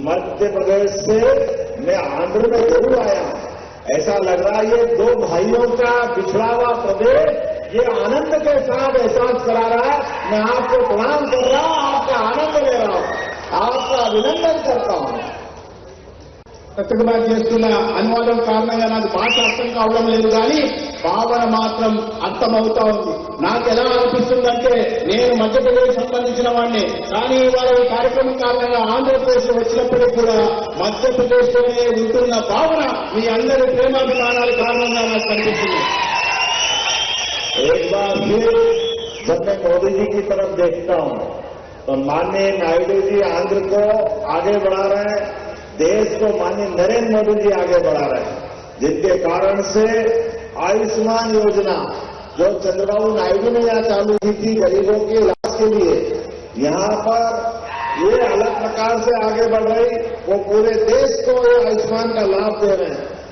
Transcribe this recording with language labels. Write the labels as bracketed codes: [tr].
[hi] मध्य प्रदेश से मैं आंध्र में जरूर आया हूं, ऐसा लग रहा है ये दो भाइयों का पिछड़ा हुआ प्रदेश ये आनंद के साथ एहसास करा रहा है। मैं आपको प्रणाम कर रहा हूं, आपका आनंद ले रहा हूं, आपका अभिनंदन करता हूं। [te] సత్యకుమార్ చేస్తున్న అనువాదం కారణంగా నాకు భాష అర్థం కావడం లేదు, కానీ భావన మాత్రం అర్థమవుతా ఉంది. నాకు ఎలా అనిపిస్తుందంటే నేను మధ్యప్రదేశ్ సంబంధించిన వాడిని, కానీ ఇవాళ ఈ కార్యక్రమం కారణంగా ఆంధ్రప్రదేశ్ వచ్చినప్పటికీ కూడా మధ్యప్రదేశ్ లోనే ఉంటున్న భావన మీ అందరి ప్రేమాభిమానాల కారణంగా నాకు కనిపిస్తుంది. [hi] एक बार फिर जब मैं मोदी जी की तरफ देखता हूं तो माननीय नायडू जी आंध्र को आगे बढ़ा रहे हैं, देश को माननीय नरेंद्र मोदी जी आगे बढ़ा रहे हैं, जिनके कारण से आयुष्मान योजना जो चंद्रबाबू नायडू ने यहां चालू की थी गरीबों के इलाज के लिए, यहां पर ये अलग प्रकार से आगे बढ़ रही, वो पूरे देश को ये आयुष्मान का लाभ दे रहे हैं।